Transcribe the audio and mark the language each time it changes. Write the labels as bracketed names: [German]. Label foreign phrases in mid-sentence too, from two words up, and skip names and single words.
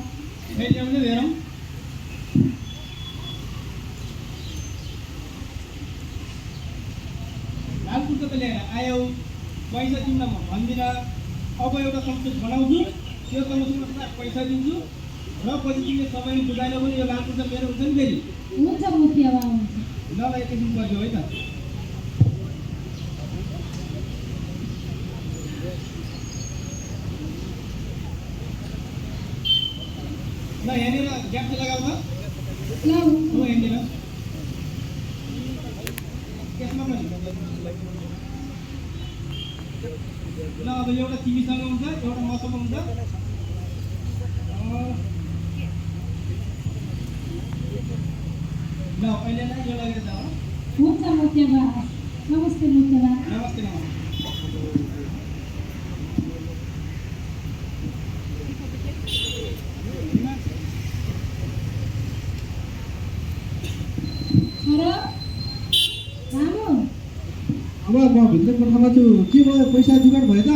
[Nepali] फेरि ल्याउनु हेरौँ लालपुजा त ल्याएर आयौ पैसा तिमीलाई म भन्दिनँ अब एउटा समस्या बनाउँछु त्यो समस्यामा पैसा दिन्छु र पछि तिमीले सबैले बुझाएन भने यो लालपुजा मेरो हुन्छ नि फेरि हुन्छ मुखिया बा हुन्छ ल एकैछिन बज्यो है त ल यहाँनिर ग्याप चाहिँ लगाऊ त ल हो यहाँनिर त्यसमा पनि ल अब एउटा तिमीसँग हुन्छ एउटा मसँग हुन्छ ल अहिले नै यो लगेर जाऊ हुन्छ मुखिया बा नमस्ते मुखिया बा नमस्ते नमस्ते छोरा रामु अब म भित्र कोठामा छु के भयो पैसा जुगाड भयो त